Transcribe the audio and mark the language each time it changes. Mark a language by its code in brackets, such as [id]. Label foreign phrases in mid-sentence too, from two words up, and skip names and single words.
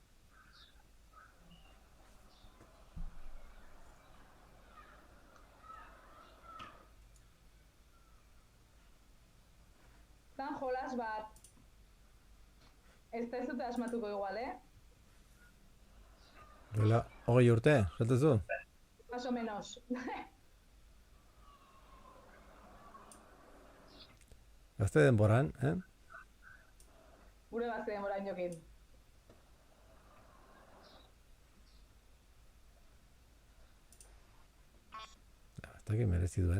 [eu] Zan jolas bat. Ez da ez dute asmatuko igual, Duela, 20 urte, zatezu? [es] Más o menos. [eu] Gazte denboran, Gure gazte denboran jokin. Ez dakit merezi duen.